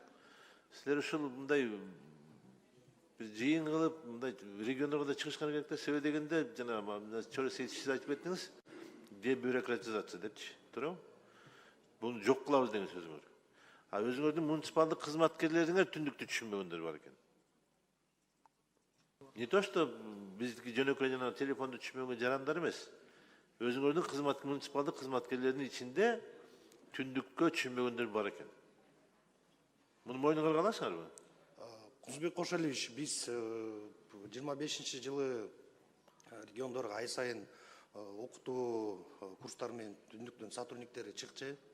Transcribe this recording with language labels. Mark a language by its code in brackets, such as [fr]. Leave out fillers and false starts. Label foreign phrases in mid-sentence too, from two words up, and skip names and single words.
[ky] Силер ушул мындай бир жыйын кылып, мындай региондорго да чыгышкан керек да, себеби дегенде жана Чоросейтович сиз айтып кеттиңиз, дебюрократизация депчи, туурабы? Буну жок кылабыз деген сөзүңөр. А өзүңөрдүн муниципалдык кызматкерлериңер түндүктү түшүнбөгөндөр бар экен. [ru] Не то что [ky] биздики жөнөкөй жана телефонду түшүнбөгөн жарандар эмес. Өзүңөрдүн муниципалдык кызматкерлеринин ичинде түндүккө түшүнбөгөндөр бар экен. Муну мойнуңарга аласыңарбы? Кунузбек Кошалиевич, биз 25-жылы региондорго ай сайын окутуу курстары менен түндүктүн сотрудниктери чыкчы.